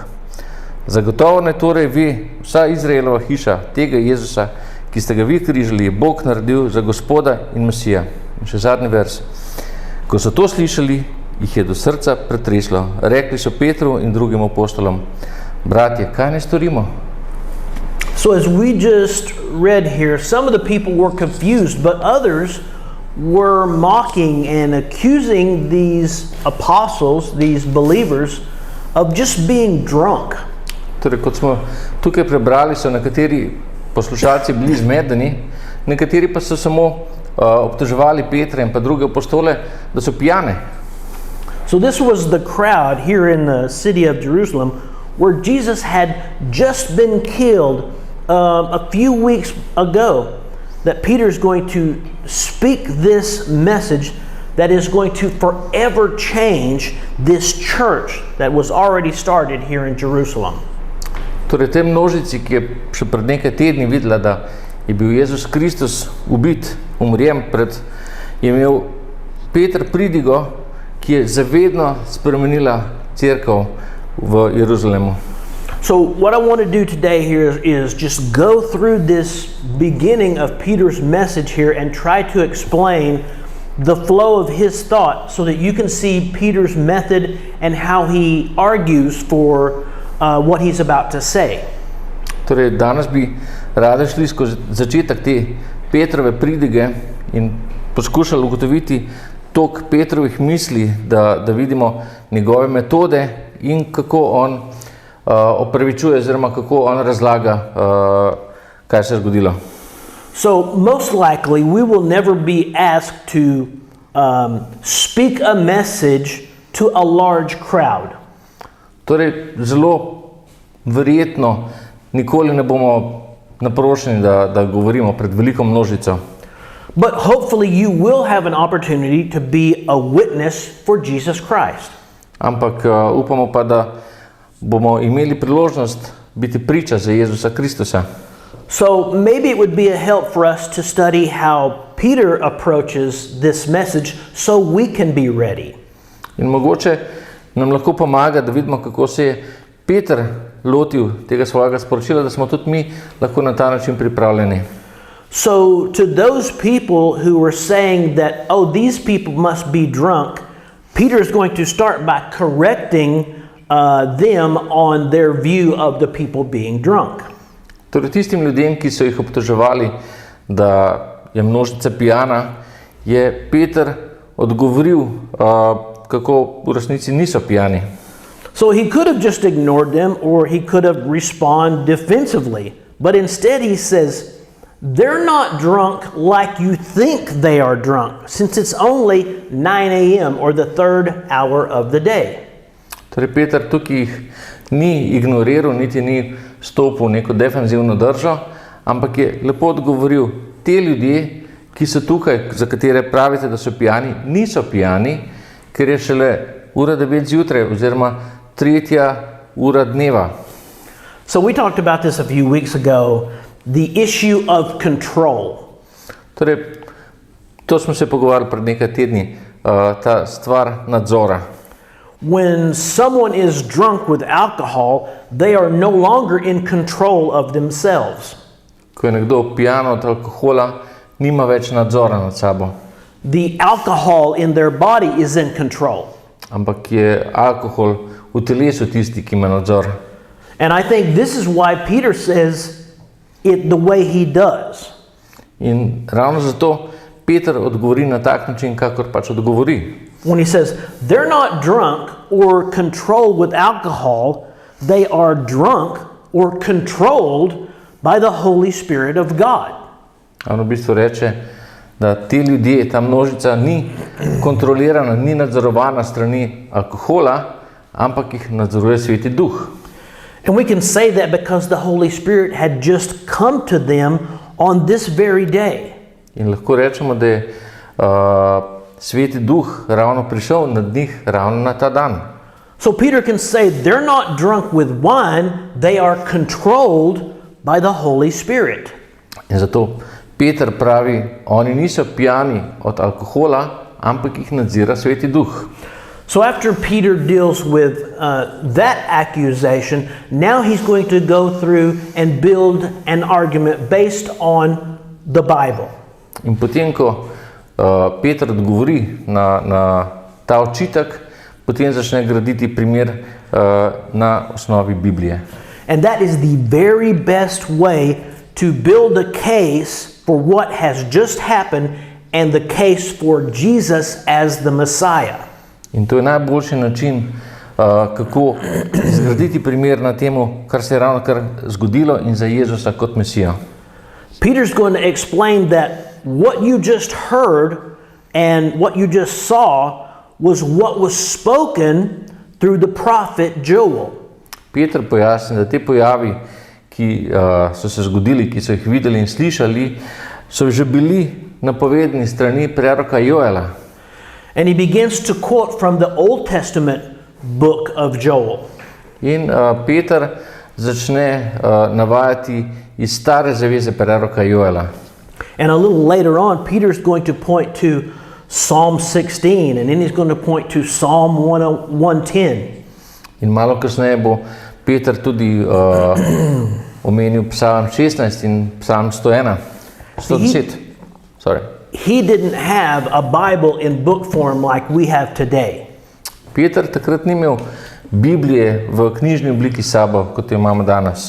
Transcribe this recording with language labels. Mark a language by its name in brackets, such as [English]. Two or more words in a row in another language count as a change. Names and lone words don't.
[Slovenian] Zagotovo ne torej ve vsa Izraelova hiša tega Jezusa, ki ste ga vi križali, je Bog naredil za Gospoda in Mesija. In še zadnji vers. Ko so to slišali, jih je do srca pretreslo. Rekli so Petru in drugim apostolom: Bratje, kaj ne storimo? [English] So as we just read here, some of the people were confused, but others were mocking and accusing these apostles, these believers, of just being drunk. [Slovenian] Torej, kot smo tukaj prebrali, so nekateri poslušalci bili zmedeni, nekateri pa so samo obtoževali Petra in pa druge apostole, da so pijane. [English] So this was the crowd here in the city of Jerusalem where Jesus had just been killed a few weeks ago, that Peter's going to speak this message that is going to forever change this church that was already started here in Jerusalem. [Slovenian] Torej, te množici, ki je še pred nekaj tedni videla, da je bil Jezus Kristus ubit, umrjen je imel Peter pridigo, ki je zavedno spremenila cerkev v Jeruzalemu. [English] So what I want to do today here is just go through this beginning of Peter's message here and try to explain the flow of his thought so that you can see Peter's method and how he argues for what he's about to say. [Slovenian] Torej, danes bi radi šli skozi začetek te Petrove pridige in poskušali ugotoviti tok Petrovih misli, da vidimo njegove metode in kako on opravičuje oziroma kako on razlaga, kaj se je zgodilo. [English] So most likely we will never be asked to speak a message to a large crowd. [Slovenian] Torej, zelo verjetno nikoli ne bomo naprošeni, da govorimo pred veliko množico. [English] But hopefully you will have an opportunity to be a witness for Jesus Christ. [Slovenian] Ampak upamo pa, da bomo imeli priložnost biti priča za Jezusa Kristusa. [English] So maybe it would be a help for us to study how Peter approaches this message so we can be ready. [Slovenian] In mogoče nam lahko pomaga, da vidimo, kako se je Peter lotil tega svojega sporočila, da smo tudi mi lahko na ta način pripravljeni. [English] So to those people who were saying that, oh, these people must be drunk, Peter is going to start by correcting them on their view of the people being drunk. [Slovenian] Torej, tistim ljudem, ki so jih obtoževali, da je množica pijana, je Peter odgovoril, kako v resnici niso pijani. [English] So he could have just ignored them or he could have responded defensively. But instead he says, they're not drunk like you think they are drunk, since it's only 9 a.m. or the third hour of the day. [Slovenian] Torej, Peter tukaj jih ni ignoriral, niti ni stopil neko defenzivno držo, ampak je lepo odgovoril, te ljudje, ki so tukaj, za katere pravite, da so pijani, niso pijani, ker je šele ura 9 zjutraj oziroma 3. ura dneva. [English] So we talked about this a few weeks ago, the issue of control. [Slovenian] Torej, to smo se pogovarjali pred nekaj tedni, ta stvar nadzora. [English] When someone is drunk with alcohol, they are no longer in control of themselves. [Slovenian] Ko je nekdo pijan od alkohola, nima več nadzora nad sabo. [English] The alcohol in their body is in control. [Slovenian] Ampak je alkohol v telesu tisti, ki ima nadzor. [English] And I think this is why Peter says it the way he does. [Slovenian] In ravno zato Peter odgovori na tak način, kakor pač odgovori. [English] When he says, they're not drunk or controlled with alcohol, they are drunk or controlled by the Holy Spirit of God. [Slovenian] On v bistvu reče, da ti ljudje, ta množica ni kontrolirana, ni nadzorovana strani alkohola, ampak jih nadzoruje Sveti Duh. [English] And we can say that because the Holy Spirit had just come to them on this very day. [Slovenian] In lahko rečemo, da je Sveti Duh ravno prišel nad njih ravno na ta dan. [English] So Peter can say they're not drunk with wine, they are controlled by the Holy Spirit. [Slovenian] In zato Peter pravi, oni niso pijani od alkohola, ampak jih nadzira Sveti Duh. [English] So after Peter deals with that accusation, now he's going to go through and build an argument based on the Bible. [Slovenian] In potem, ko Peter odgovori na ta očitek, potem začne graditi primer na osnovi Biblije. [English] And that is the very best way to build a case for what has just happened and the case for Jesus as the Messiah. [Slovenian] In to je najboljši način, kako zgraditi primer na temu, kar se je ravnokar zgodilo in za Jezusa kot Mesijo. [English] Peter's going to explain that what you just heard and what you just saw was what was spoken through the prophet Joel. [Slovenian] Peter pojasni, da te pojavi, ki so se zgodili, ki so jih videli in slišali, so že bili napovedani strani preroka Joela. [English] And he begins to quote from the Old Testament book of Joel. [Slovenian] In Peter začne navajati iz stare zaveze preroka Joela. [English] And a little later on, Peter's going to point to Psalm 16, and then he's going to point to Psalm 110. [Slovenian] In malo kasneje bo Peter tudi omenil Psalm 16 in Psalm 110. Sorry. [English] He didn't have a Bible in book form like we have today. [Slovenian] Peter takrat ni imel Biblije v knjižni obliki s sabo, kot jo imamo danes.